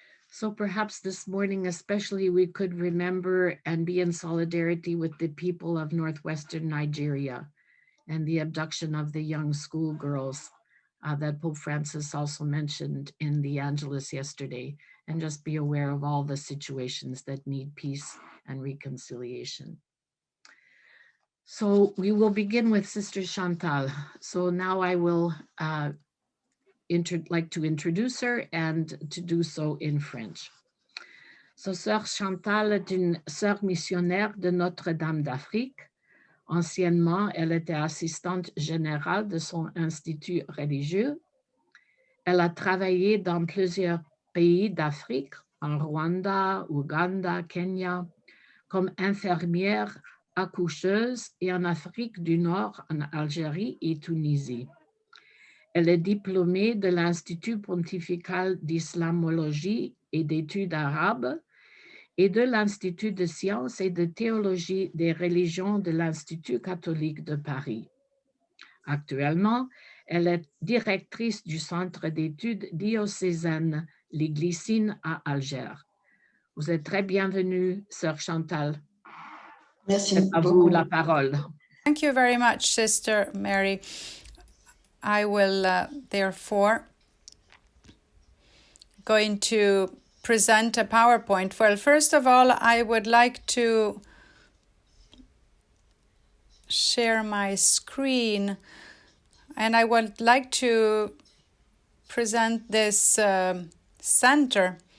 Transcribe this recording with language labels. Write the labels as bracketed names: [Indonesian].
[English] So perhaps this morning especially we could remember and be in solidarity with the people of northwestern Nigeria and the abduction of the young schoolgirls that Pope Francis also mentioned in the Angelus yesterday, and just be aware of all the situations that need peace and reconciliation. So we will begin with Sister Chantal. So now I will like to introduce her and to do so in French. [French] So Sœur Chantal est une sœur missionnaire de Notre-Dame d'Afrique. Anciennement, elle était assistante générale de son institut religieux. Elle a travaillé dans plusieurs pays d'Afrique, en Rwanda, Ouganda, Kenya, comme infirmière accoucheuse et en Afrique du Nord, en Algérie et Tunisie. Elle est diplômée de l'Institut pontifical d'islamologie et d'études arabes et de l'Institut de sciences et de théologie des religions de l'Institut catholique de Paris. Actuellement, elle est directrice du Centre d'études diocésaines Les Glycines à Alger. Vous êtes très bienvenue, Sœur Chantal. Merci C'est à vous la parole. [English] Thank you very much, Sister Mary. I will therefore going to present a PowerPoint. Well, first of all, I would like to share my screen, and I would like to present this center,